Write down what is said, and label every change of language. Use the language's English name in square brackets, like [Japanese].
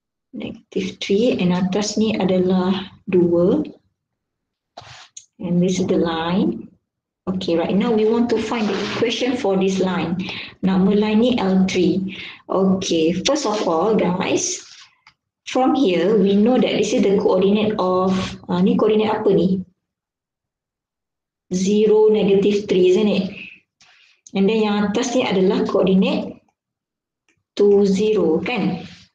[English] Negative 3 and [Malay] atas ni adalah 2. [English] And this is the line. Okay, right now we want to find the equation for this line. [Malay] Nama line ni L3. [English] Okay, first of all guys, from here we know that this is the coordinate of, [Malay] ni coordinate apa ni? [English] 0, negative 3, isn't it? And then [Malay] yang atas ni adalah coordinate 2, 0, kan?